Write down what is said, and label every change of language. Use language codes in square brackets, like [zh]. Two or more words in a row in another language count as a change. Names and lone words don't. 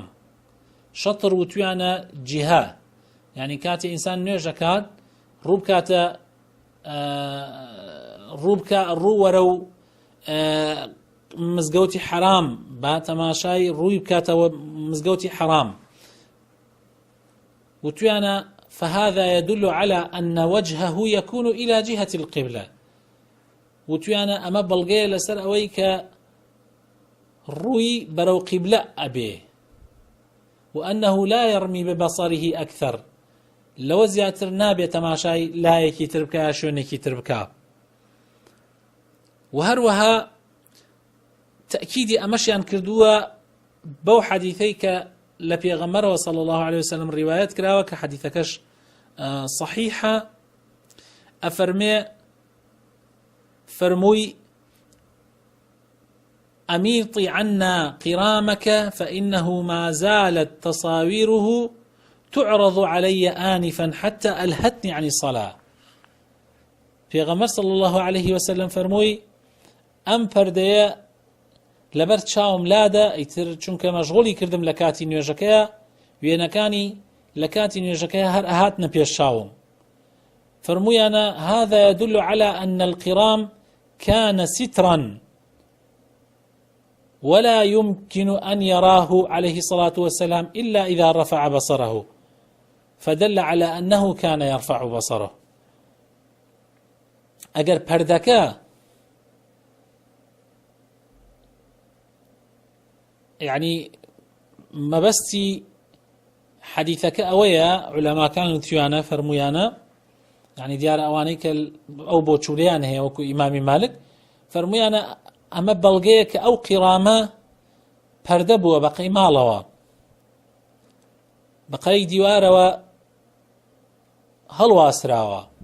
[ckb] شەطر وتویانە جیها، یعنی کاتێ ئینسان نوێژەکات ڕوو وەرە و مزگەوتی حرام با تەماشای ڕووی بکاتەوە مزگەوتی حرام. [ar] وتویانە فهذا يدل على أن وجهه يكون إلى جهة القبلة. [ckb] وتویانە ئەمە بەڵگەیە لەسەر ئەوەی کە ڕووی بەرەو قیبلە ئەبێ، [ar] وأنه لا يرمي ببصره أكثر، [ckb] لەوە زیاتر نابێت تەماشای لایەکی تر بکە یا شوێنێکی تر بکە. و هەروەها تأکیدی ئەمەشیان کردووە بەو حەدیثەی کە لە پێغەمبەرەوە [ar] صلی الله عليه وسلم [ckb] ڕیوایەت کراوە کە حەدیثەکەش صحیحە. [ar] فەرمووی أميطي عنا قرامك فإنه ما زالت تصاويره تعرض علي آنفا حتى ألهتني عن الصلاة. [ckb] پێغەمبەر [ar] صلی الله عليه وسلم [ckb] فەرمووی ئەم پەردەیە لەبەر چاوم لادا، ئیتر چونکە مەشغوڵی کردم لە کاتی نوێژەکەیە، وێنەکانی لە کاتی نوێژەکەیە هەر ئەهاتنە پێش چاوم. [ar] فەرموویانە هذا يدل على أن القرام كان سترا ولا يمكن أن يراه عليه الصلاة والسلام إلا إذا رفع بصره، فدل على أنه كان يرفع بصره. [ckb] ئەگەر پەردەکە يعني مەبەستی حەدیثەکە ئەوەیە، عولەماکان وتیانە فەرموویانە، يعني دیارە ئەوانەی کە ئەو بۆچووریان هەیە وەکو ئیمامی مالک، فەرموویانە ئەمە بەڵگەیە کە ئەو قیرامە پەردە بووە بەقەی ماڵەوە، بەقەی دیوارەوە هەڵواسراوە.